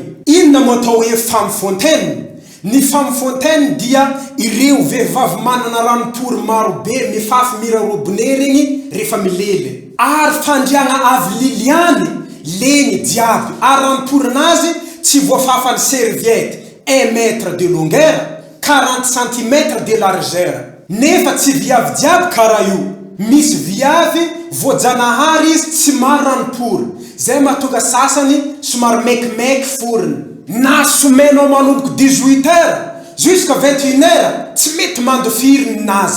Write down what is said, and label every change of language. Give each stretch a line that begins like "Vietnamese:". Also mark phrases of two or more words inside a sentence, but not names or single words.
Malagasy: Inona mo atao hoe
French: femme fontaine?
Malagasy: Ny
French: femme fontaine
Malagasy: dia ireo vehivavy manana ranom-pory maro be mifafy mira robinet regny rehefa milely. Ary fandriagna avy liliany legny diaby. Ary ranom-porinazy tsy voafafany serviette
French: 1 mètre de longueur, 40 cm de largeur.
Malagasy: Nefa tsy viavy diaby karaha io. Misy viavy voajanahary izy tsy maro ranom-pory. Zay mahatonga sasany somary mekimeky foriny. Na somenao manomboka
French: 18 heures jusqu'à 21 heures
Malagasy: tsy mety mandofiry ninazy.